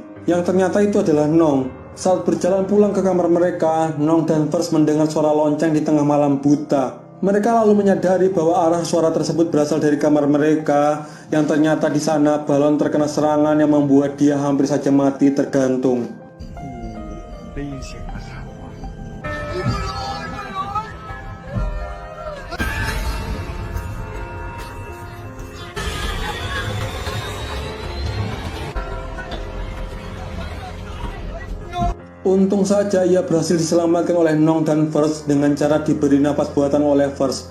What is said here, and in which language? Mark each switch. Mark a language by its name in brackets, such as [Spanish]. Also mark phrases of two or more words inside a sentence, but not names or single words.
[Indonesian] Yang ternyata itu adalah Nong. Saat berjalan pulang ke kamar mereka, Nong dan First mendengar suara lonceng di tengah malam buta. Mereka lalu menyadari bahwa arah suara tersebut berasal dari kamar mereka, yang ternyata di sana balon terkena serangan yang membuat dia hampir saja mati tergantung. [Thai] ได้ยินเสียงนะครับ [Indonesian] Untung saja ia berhasil diselamatkan oleh Nong dan First dengan cara diberi nafas buatan oleh First.